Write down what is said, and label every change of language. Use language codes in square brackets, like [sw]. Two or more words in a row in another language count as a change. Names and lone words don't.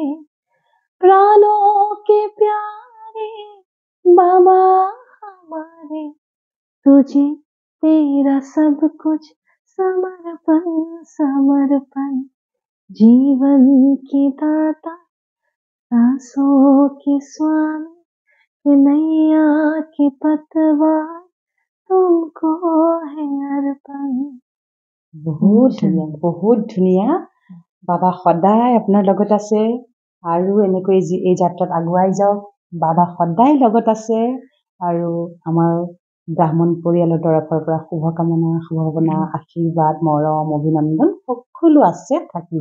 [hi] प्राणों के प्यारे बाबा हमारे तुझे तेरा सब कुछ समर्पण समर्पण जीवन की दाता सांसों की स्वामी कि नैया की पतवार तुमको है अर्पण। [as] বহুত ধুনীয়া বাবা সদায় আপোনাৰ লগত আছে আৰু এনেকৈ এই যাত্ৰাত আগুৱাই যাওক বাবা সদায় লগত আছে আৰু আমাৰ ব্ৰাহ্মণ পৰিয়ালৰ তৰফৰ পৰা শুভকামনা শুভভাৱনা আশীৰ্বাদ মৰম অভিনন্দন সকলো আছে থাকিব